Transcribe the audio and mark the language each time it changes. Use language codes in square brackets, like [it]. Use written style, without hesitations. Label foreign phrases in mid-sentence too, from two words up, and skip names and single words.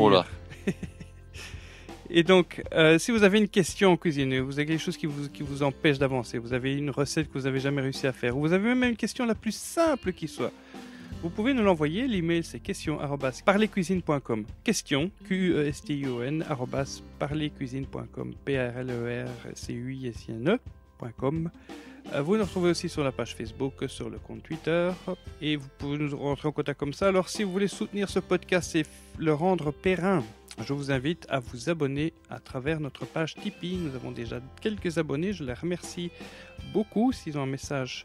[fr] Oh là. Et donc, si vous avez une question en cuisine, vous avez quelque chose qui vous empêche d'avancer, vous avez une recette que vous n'avez jamais réussi à faire, ou vous avez même une question la plus simple qui soit, vous pouvez nous l'envoyer. L'email, c'est question@parlercuisine.com. Question, Q-E-S-T-I-O-N, @parlercuisine.com, P-A-R-L-E-R-C-U-I-S-I-N-E.com. Vous nous retrouvez aussi sur la page Facebook, sur le compte Twitter, et vous pouvez nous rentrer en contact comme ça. Alors, si vous voulez soutenir ce podcast et le rendre périn, je vous invite à vous abonner à travers notre page Tipeee. Nous avons déjà quelques abonnés, je les remercie beaucoup s'ils ont un message.